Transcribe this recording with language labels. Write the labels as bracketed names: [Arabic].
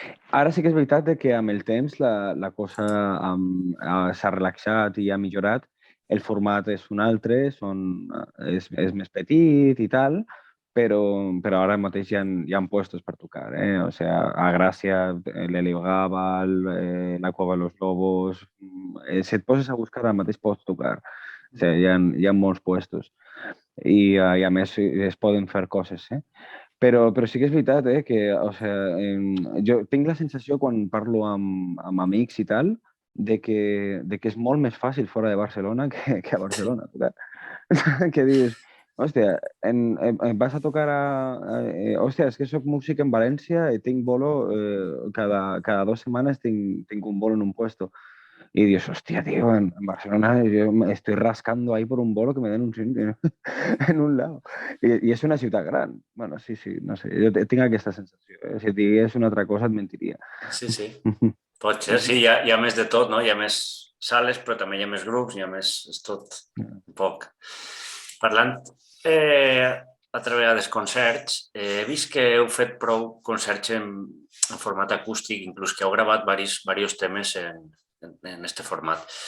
[Catalan] Ara sí que és veritat que amb el temps la cosa s'ha relaxat i ha millorat el format és un altre, és més petit i tal, però ara mateix hi ha puestos per tocar, eh? O sea, a Gràcia, l'Helio Gabal, la Cueva de los Lobos... si et poses a buscar, ara mateix pots tocar. O sea, hi ha molts puestos. I a més es poden fer coses, eh? Però sí que és veritat, que o sea, jo tinc la sensació quan parlo amb amics i tal, de que és molt més fàcil fora de Barcelona que a Barcelona. Que dius, hòstia, vas a tocar hòstia, és que soc músic en València i tinc bolo, cada 2 setmanes tinc un bolo en un puesto. [Spanish] Y dios, hostia, tío, en Barcelona yo me estoy rascando ahí por un bolo que me den un sitio en un lado. [Catalan] I és una ciutat gran. Bueno, sí, no sé, jo tinc aquesta sensació. Si et digués una altra cosa et mentiria. Sí. Pot ser, sí, hi ha més de tot, no? Hi ha més sales, però també hi ha més grups, hi ha més... És tot un poc. Parlant altra vegada dels concerts, he vist que heu fet prou concerts en format acústic, inclús que heu gravat diversos temes en este format.